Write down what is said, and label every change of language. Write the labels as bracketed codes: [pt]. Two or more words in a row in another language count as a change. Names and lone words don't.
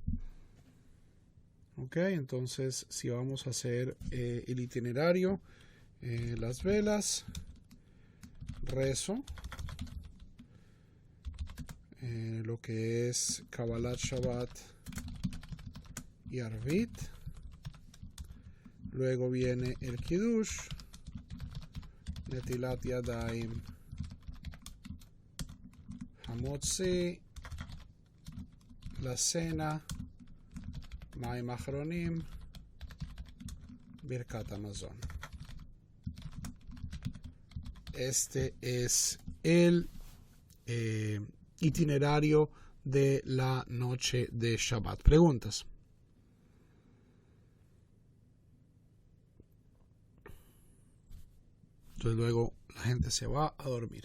[es] Ok, entonces si vamos a hacer el itinerario, las velas, rezo, lo que es [he] קבלת שבת [es] y Arvit. Luego viene el Kiddush, [he] נטילת ידיים, [es] Hamotzi, la cena, [he] מים אחרונים, ברכת המזון. [es] Este es el itinerario de la noche de Shabbat. ¿Preguntas? Entonces luego la gente se va a dormir.